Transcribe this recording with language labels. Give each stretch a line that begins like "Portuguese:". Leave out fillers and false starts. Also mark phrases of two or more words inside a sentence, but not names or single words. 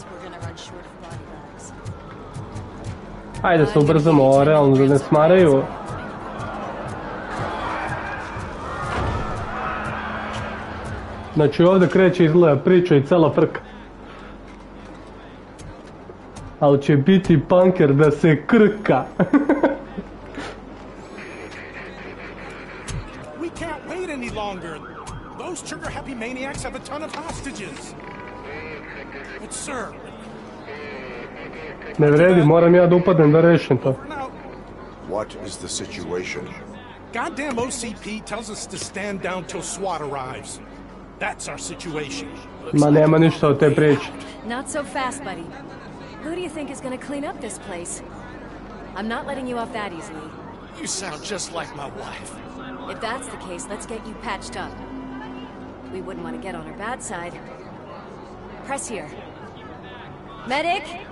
Serbian: Ajde se ubrzamo, realno da ne smaraju. Znači ovdje kreće izgleda priča i cela frka. Ali će biti punker da se krka.
English: We can't wait any longer. Those trigger-happy maniacs have a ton of hostages. But sir...
Serbian: Ne vredi, moram ja da upadnem da rešim to.
English: What is the situation? Goddamn OCP tells us to stand down till SWAT arrives. That's our situation.
Serbian: Ma nema ništa od te priče.
English: Not so fast, buddy. Who do you think is gonna clean up this place? I'm not letting you off that easily. You sound just like my wife. If that's the case, let's get you patched up. We wouldn't want to get on her bad side. Press here. Medic!